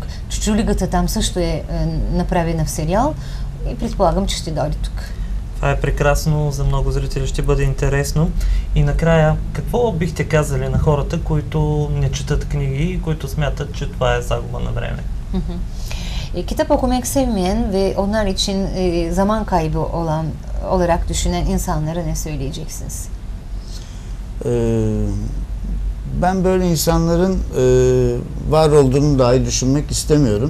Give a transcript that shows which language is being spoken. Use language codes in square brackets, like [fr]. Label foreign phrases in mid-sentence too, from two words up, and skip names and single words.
[bg] Чучулигата там също е направена в сериал и предполагам, че ще дойде тук. Това е прекрасно, за много зрители ще бъде интересно. И накрая, какво бихте казали на хората, които не четат kниги и които smятат, че това е загуба на време? [tr] Kitap okumak sevmeyen ve onlar için zaman kaybı olarak düşünen insanlara ne söyleyeceksiniz? Ben böyle insanların var olduğunu dahi düşünmek istemiyorum.